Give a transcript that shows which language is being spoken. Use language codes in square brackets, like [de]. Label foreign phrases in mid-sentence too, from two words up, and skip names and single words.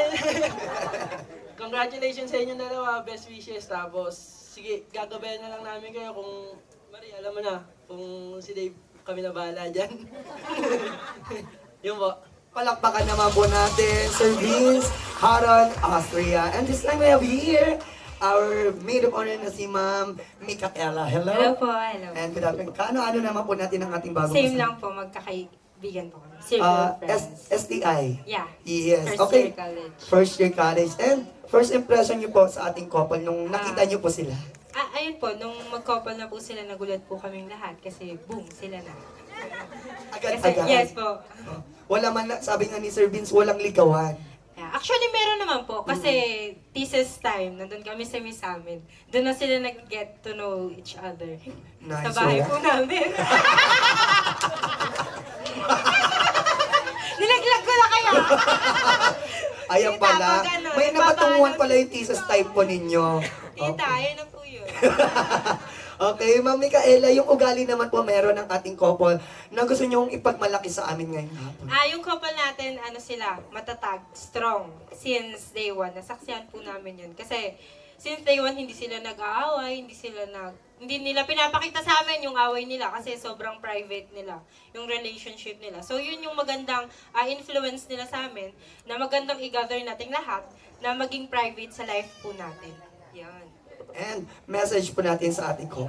[tl] Congratulations sa inyo dalawa. [en] Best wishes. [tl] Tapos, sige, gagabayan na lang namin kayo kung, Marie, alam mo na, kung si Dave, kami na bahala dyan. Yun po. Palakpakan naman po natin, Sir Vince, Haron, Austria. [en] And this time we have here our maid of honor na si Ma'am Micaela. Hello. [tl] Hello po, hello. [en] And good afternoon. [tl] Ano naman po natin ang ating bagong Same kasal? lang po, magkakaibigan po kami. [en] Circle friends. STI. Yeah. Yes. First Okay. year college. First year college. And first impression [tl] niyo po sa ating couple nung nakita niyo po sila. Ayun po, nung mag-couple na po sila, nagulat po kaming lahat kasi boom, sila na. Kasi, Agad-agad. yes po. Oh. Wala man, sabi nga ni Sir Vince, walang ligawan. [en] Yeah. [tl] Actually, meron naman po kasi [en] thesis time, [tl] nandun kami sa Miss Amin. Doon na sila nag- [en] get to know each other. [tl] Nice, Sa bahay wala. po namin. Nilaglag ko na kaya. Ayan Tita, pala. pag ano, May napatunguhan nagpapaano- pala yung thesis type po ninyo. Tita, ayun na po yun. Okay, Ma'am Micaela, yung ugali naman po meron ng ating couple na gusto nyong ipagmalaki sa amin ngayong hapon. Yung couple natin, sila, matatag, [en] strong, since day one. [tl] Nasaksihan po namin yun. Kasi, [en] since day one, [tl] hindi sila nag-aaway, hindi nila pinapakita sa amin yung away nila kasi sobrang private nila, yung relationship nila. So, yun yung magandang influence nila sa amin, na magandang i-gather nating lahat, na maging private sa life po natin. Yan. [en] And message [tl] po natin sa ating couple.